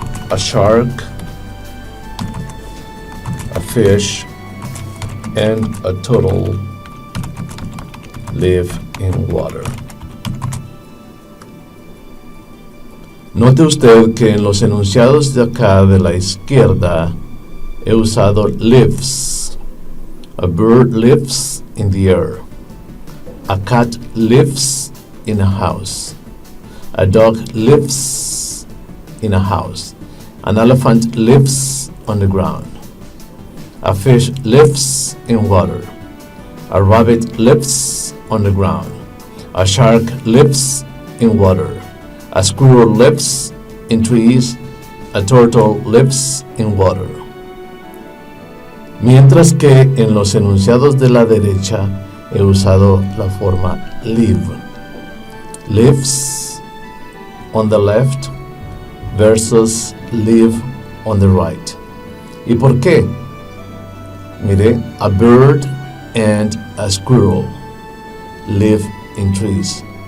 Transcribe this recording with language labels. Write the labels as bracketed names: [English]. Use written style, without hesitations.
[English] A shark, a fish, and a turtle live in water. [Spanish] Note usted que en los enunciados de acá de la izquierda he usado lives. [English] A bird lives in the air. A cat lives in a house. A dog lives in a house. An elephant lives on the ground. A fish lives in water. A rabbit lives on the ground. A shark lives in water. A squirrel lives in trees. A turtle lives in water. [Spanish] Mientras que en los enunciados de la derecha he usado la forma live. [English] Lives on the left versus live on the right. [Spanish] ¿Y por qué? [English] Mire, a bird and a squirrel live in trees.